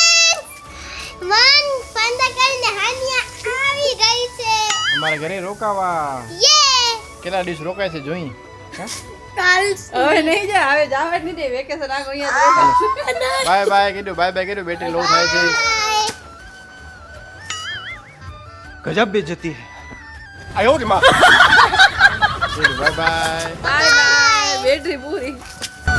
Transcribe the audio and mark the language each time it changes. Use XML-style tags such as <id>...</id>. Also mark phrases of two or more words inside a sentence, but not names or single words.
<gu>અમારા ઘરે રોકાવા કેટલા દિવસ રોકાય છે જોઈ. હવે નહીં જાય, હવે જાવે જ નહીં દે, વેકેશન આગળ અહીંયા બાય બાય કીધું, બાય બાય કીધું, બેટરી લો થાય છે.</gu> <hi>गजब बेइज्जती है आयो रे माँ</hi> <gu>બાય બાય. બાય બાય, બેટરી પૂરી.</gu>